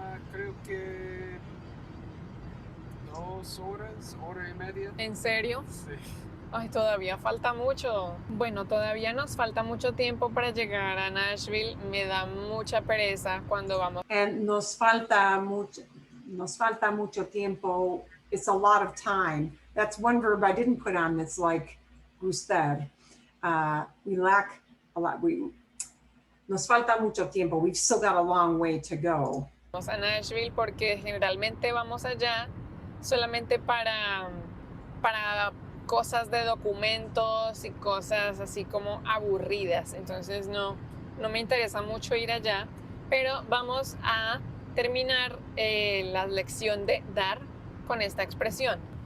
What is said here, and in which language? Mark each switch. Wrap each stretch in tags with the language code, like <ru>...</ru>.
<es>Creo que 2 horas, hora y media. ¿En serio? Sí. Ay, todavía falta mucho. Bueno, todavía nos falta mucho tiempo para llegar a Nashville. Me da mucha pereza cuando vamos. And nos falta mucho tiempo.</es> <en>It's a lot of time. That's one verb I didn't put on that's like gustar. We lack a lot.</en> <es>Nos falta mucho tiempo.</es> <en>We've still got a long way to go.</en> <es>Vamos a Nashville porque generalmente vamos allá solamente para cosas de documentos y cosas así como aburridas. Entonces no me interesa mucho ir allá, pero vamos a terminar la lección de dar con esta expresión.</es>